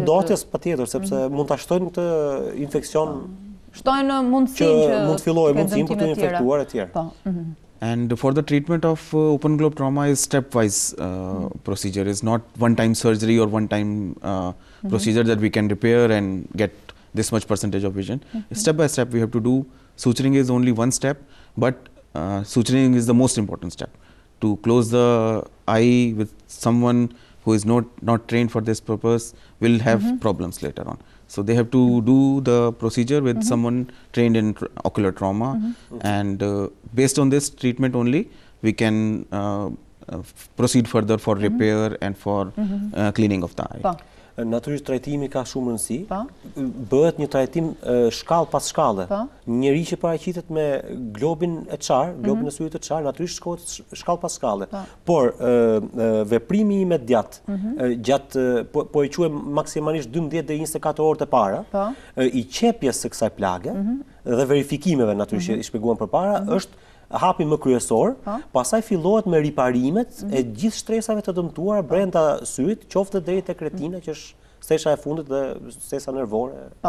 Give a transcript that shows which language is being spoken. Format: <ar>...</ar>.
<sq>Të ndotjes patjetër, sepse mund ta shtojnë këtë infeksion. Shtojnë mundësinë që mund të fillojë mundësinë për të infektuar e tjerë.</sq> <en>And for the treatment of open globe trauma is stepwise procedure. Is not one-time surgery or one-time procedure that we can repair and get this much percentage of vision. Step by step we have to do. Suturing is only one step, but suturing is the most important step. To close the eye with someone who is not trained for this purpose will have problems later on. So they have to do the procedure with someone trained in ocular trauma, and based on this treatment only, we can proceed further for repair and for cleaning of the eye.</en> <sq>Natyrisht trajtimi ka shumë rëndësi. Bëhet një trajtim shkallë pas shkallë. Njeri që paraqitet me globin e çar, globin e syrit të çar, natyrisht shkohet shkallë pas shkallë. Por veprimi imediat gjatë po e quajmë maksimalisht 12 deri 24 orët e para, i qepjes së kësaj plage dhe verifikimeve natyrisht që i shpjeguam përpara, është hapi më kryesor, pastaj fillohet me riparimet e gjithë shtresave të dëmtuara brenda syrit, qoftë deri tek retina, që është stesha e fundit dhe stesa nervore.</sq>